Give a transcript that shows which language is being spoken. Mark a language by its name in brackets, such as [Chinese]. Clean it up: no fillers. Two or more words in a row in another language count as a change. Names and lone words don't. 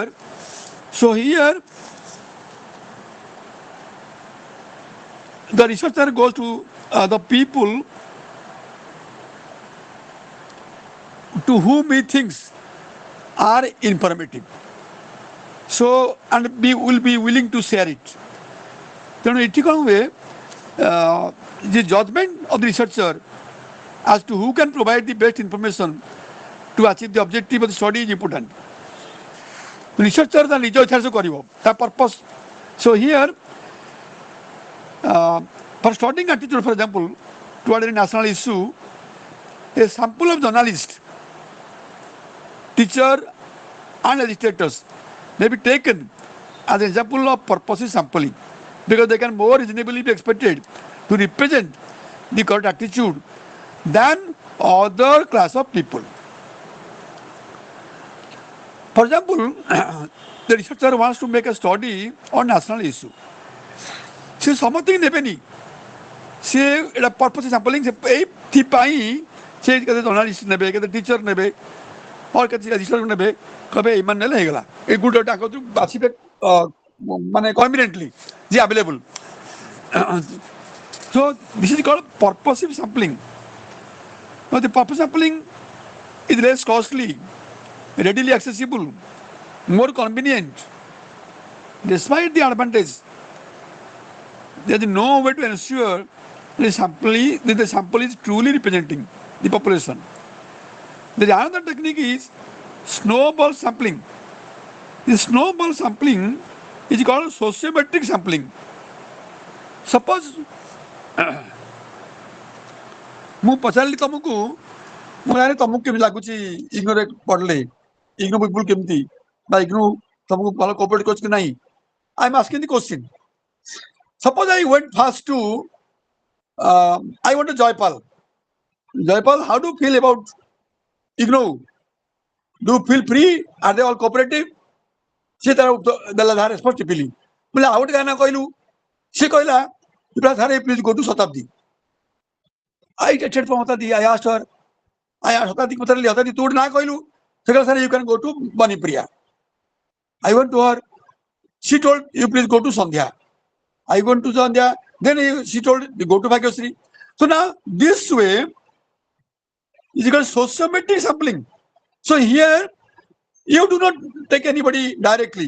[English] So here the researcher goes to the people to whom he thinks are informative. So and will be willing to share it. [Odia] ତେଣୁ ଏଠି କ'ଣ ହୁଏ [English] the judgment of the researcher as to who can provide the best information to achieve the objective of the study is important. [Odia] Researcher ତା ନିଜ ଇଚ୍ଛାରେ ସେ କରିବ ତା purpose. [English] So here for studying attitude, for example, toward a national issue, a sample of journalists, teacher and legislators may be taken as an example of purposive sampling because they can more reasonably be expected to represent the correct attitude than other class of people. For example, the researcher wants to make a study on national issue. [Odia] ସେ ସମସ୍ତଙ୍କୁ ନେବେନି, ସେ ଏଇଟା [English] purpose sampling [Odia] ଏଇଥିପାଇଁ ସେ କେତେ ଜର୍ଣ୍ଣାଲିଷ୍ଟ ନେବେ, କେତେ ଟିଚର ନେବେ, କେତେ ରେଜିଷ୍ଟର ନେବେ, କହିବେ ଏମାନେ ନେଲେ ହେଇଗଲା, ଏଇ ଗୋଟେ ତାଙ୍କ ବାଛିବେ ମାନେ କନଭିନିଏଣ୍ଟଲି ଯେ ଆଭେଲେବୁଲ. [English] So this is called purposive sampling. Now the purpose sampling is less costly, readily accessible, more convenient. Despite the advantage, there is no way to ensure that the sample is truly representing the population. The another technique is snowball sampling. The snowball sampling is called sociometric sampling. [Odia] Suppose ମୁଁ ପଚାରିଲି ତମକୁ, ମୁଁ ଜାଣି ତମକୁ କେମିତି ଲାଗୁଛି ଇଗ୍ନୋରେ ପଢିଲେ, ଇଗ୍ନୋ ପିପୁଲ କେମିତି ବା ଇଗ୍ନୋ ତମକୁ ଭଲ କୋପରେଟ୍ କରୁଛି କି ନାହିଁ. [English] I am asking the question. Suppose I went first to I went to Joypal. Joypal, how do you feel about IGNOU? Do you feel free? Are they all cooperative? [Odia] ସେ ତାର ଦେଲା ରେସ୍ପନ୍ସ ଟିପିଲି. ବୋଲେ ଆଉ ଗୋଟେ ଗାନା କହିଲୁ, ସେ କହିଲା [English] please go to [Odia] ଶତାବ୍ଦୀ. [English] I texted from Hotadi. I asked her, Hotadi [Odia] ପଚାରିଲି, Hotadi ତୁ ଗୋଟେ ନା କହିଲୁ, ସେ କହିଲା ସାର୍ [English] you can go to Banipriya. I went to her. She told you please go to Sandhya. I went to Sandhya. Then she told go to Bhagyasri. So now this way is called sociometric sampling. So here you do not take anybody directly.